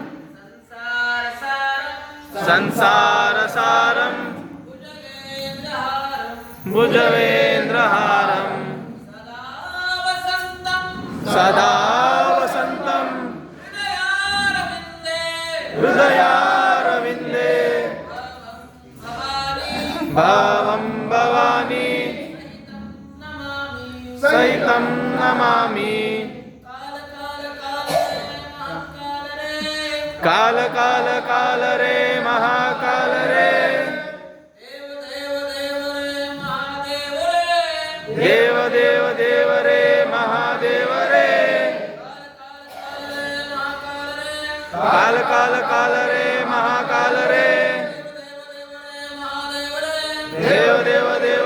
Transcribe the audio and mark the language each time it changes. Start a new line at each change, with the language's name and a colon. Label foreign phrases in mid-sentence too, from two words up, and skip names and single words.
Sanskrit: संसारसारं भुजगेन्द्रहारं सदा वसन्तं हृदयारविन्दे भवं भवानी सहितं नमामि
Hindi: काल काल काल रे महाकाल रे देव देव देव रे महादेव रे काल काल काल रे महाकाल रे देव देव